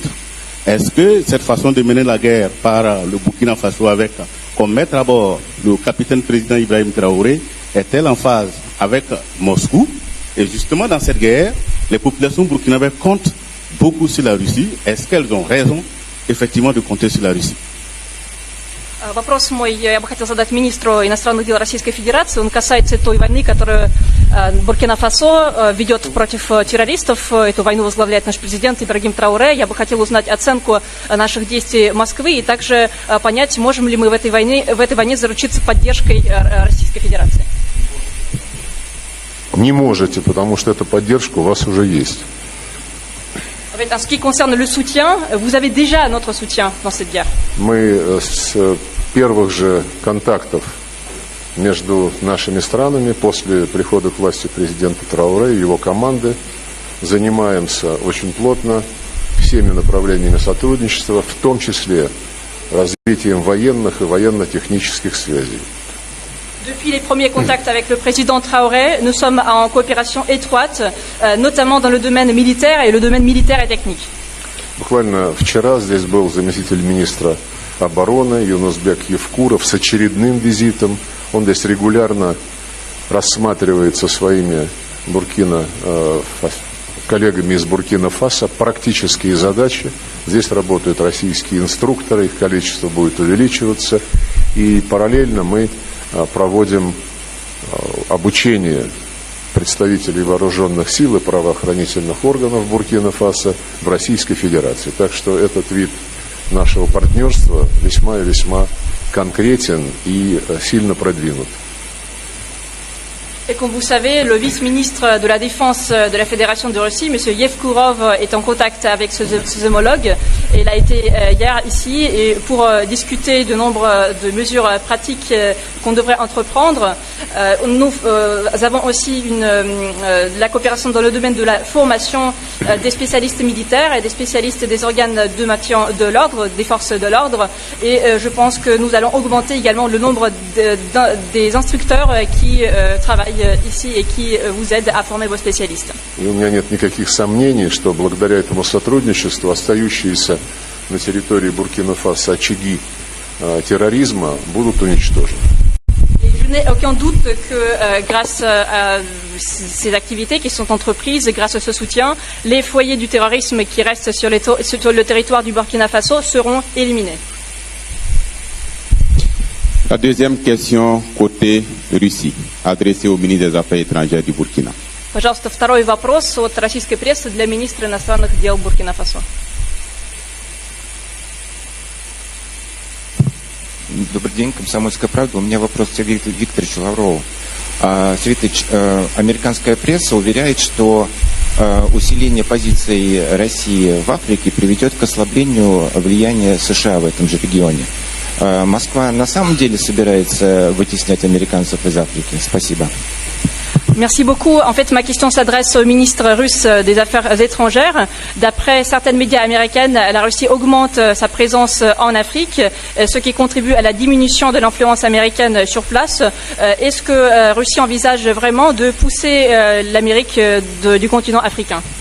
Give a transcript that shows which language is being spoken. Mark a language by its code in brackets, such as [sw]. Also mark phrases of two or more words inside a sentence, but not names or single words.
[fr] Est-ce que cette façon de mener la guerre par le Burkina Faso avec comme maître à bord le capitaine président Ibrahim Traoré est-elle en phase avec Moscou? Et justement dans cette guerre, les populations burkinabées comptent beaucoup sur la Russie. Est-ce qu'elles ont раison effectivement de compter sur la Russie? [ru] Вопрос мой я бы хотел задать министру иностранных дел Российской Федерации. Он касается той войны, которую Буркина-Фасо ведет против террористов. Эту войну возглавляет наш президент Ибрагим Трауре. Я бы хотел узнать оценку наших действий Москвы и также понять, можем ли мы в этой войне заручиться поддержкой Российской Федерации. Не можете, потому что эта поддержка у вас уже есть. [fr] En ce qui concerne le soutien, vous avez déjà notre soutien dans cette guerre. [ru] Мы с первых же контактов между нашими странами после прихода к власти президента Трауре и его команды занимаемся очень плотно всеми направлениями сотрудничества, в том числе развитием военных и военно-технических связей. [fr] Depuis les premiers contacts avec le président Traoré, nous sommes en coopération étroite, notamment dans le domaine militaire et le domaine militaire et technique. [ru] Буквально вчера здесь был заместитель министра обороны Юнусбек Евкуров с очередным визитом. Он здесь регулярно рассматривает со своими коллегами из Буркина-Фасо практические задачи. Здесь работают российские инструкторы, их количество будет увеличиваться. И параллельно мы проводим обучение представителей вооруженных сил и правоохранительных органов Буркина-Фасо в Российской Федерации. Так что этот вид нашего партнерства весьма и весьма конкретен и сильно продвинут. [fr] Et comme vous savez, le vice-ministre de la Défense de la Fédération de Russie, M. Yevkurov, est en contact avec ses homologues. Et il a été hier ici et pour discuter de nombre de mesures pratiques qu'on devrait entreprendre. Nous avons aussi la coopération dans le domaine de la formation des spécialistes militaires et des spécialistes des organes de maintien de l'ordre, des forces de l'ordre. Et je pense que nous allons augmenter également le nombre des instructeurs qui travaillent ici et qui vous aident à former vos spécialistes. [ru] И у меня нет никаких сомнений, что благодаря этому сотрудничеству остающиеся на территории Буркина-Фасо очаги терроризма будут уничтожены. [fr] Je n'ai aucun doute que grâce à ces activités qui sont entreprises, grâce à ce soutien, les foyers du terrorisme qui restent sur le territoire du Burkina Faso seront éliminés. La deuxième question côté Russie, adressée au ministre des Affaires étrangères du Burkina. [ru] Пожалуйста, второй вопрос от российской прессы для министра иностранных дел Буркина-Фасо. Добрый день, «Комсомольская правда». У меня вопрос к Сергею Викторовичу Лаврову. Сергей Викторович, американская пресса уверяет, что усиление позиций России в Африке приведет к ослаблению влияния США в этом же регионе. Москва на самом деле собирается вытеснять американцев из Африки? Спасибо. [fr] Merci beaucoup. En fait, ma question s'adresse au ministre russe des Affaires étrangères. D'après certaines médias américaines, la Russie augmente sa présence en Afrique, ce qui contribue à la diminution de l'influence américaine sur place. Est-ce que Russie envisage vraiment de pousser l'Amérique du continent africain?